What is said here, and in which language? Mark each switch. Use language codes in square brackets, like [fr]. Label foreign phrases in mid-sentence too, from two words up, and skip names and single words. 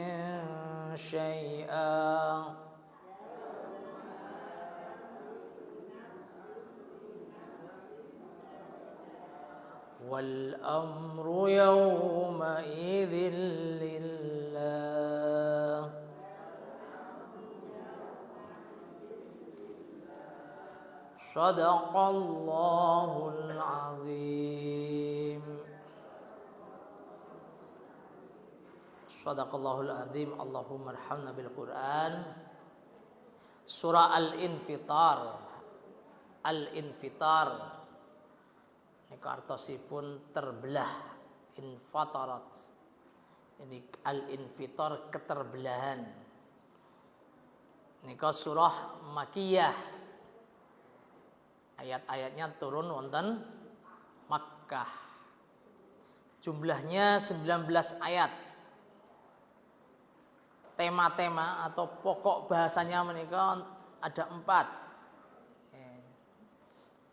[ar] شيئا والأمر يومئذ لله صدق الله العظيم صدق الله العظيم اللهم ارحمنا بالقرآن Surah Al-Infitar Al-Infitar [jv] niku artosipun terbelah [ar] infatarat. [id] Ini al-infitar keterbelahan. [jv] Niku surah Makkiyah. [id] Ayat-ayatnya turun wonten Makkah. Jumlahnya 19 ayat. Tema-tema atau pokok bahasanya menika ada 4.